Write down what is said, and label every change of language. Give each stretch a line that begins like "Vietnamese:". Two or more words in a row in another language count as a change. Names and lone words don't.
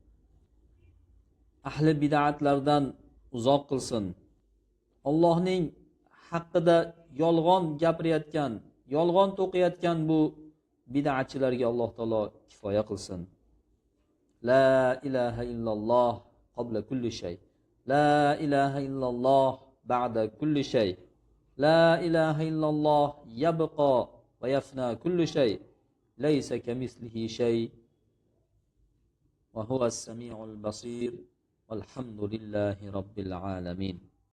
Uzbek: Ahli bid'atlardan uzoq qilsin. Allohning haqqida yolg'on gapirayotgan, yolg'on to'qiyotgan bu bid'atchilarga Alloh taolo kifoya qilsin.
Arabic: لا إله إلا الله قبل كل شيء. لا إله إلا الله بعد كل شيء. لا إله إلا الله يبقى ويفنى كل شيء. ليس كمثله شيء وهو السميع البصير. والحمد لله رب العالمين.